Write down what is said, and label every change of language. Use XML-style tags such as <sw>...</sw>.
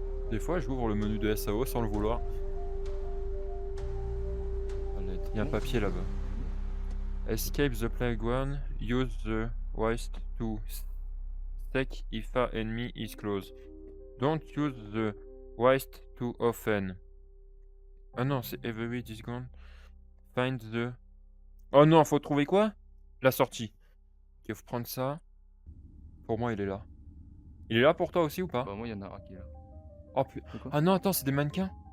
<fr>Des fois, j'ouvre le menu de SAO sans le vouloir. Allez, il y a un papier là-bas.</fr> <en>Escape the playground. Use the waste to stack if an enemy is close. Don't use the waste too often.</en> <fr>Ah non, c'est</fr> <en>every is gone. Find the...</en> <fr>Oh non, faut trouver quoi? La sortie. Ok, faut prendre ça. Pour moi, il est là. Il est là pour toi aussi ou pas? Bah, moi il y en a un qui est là. Oh putain. C'est quoi? Ah non, attends, c'est des mannequins.</fr>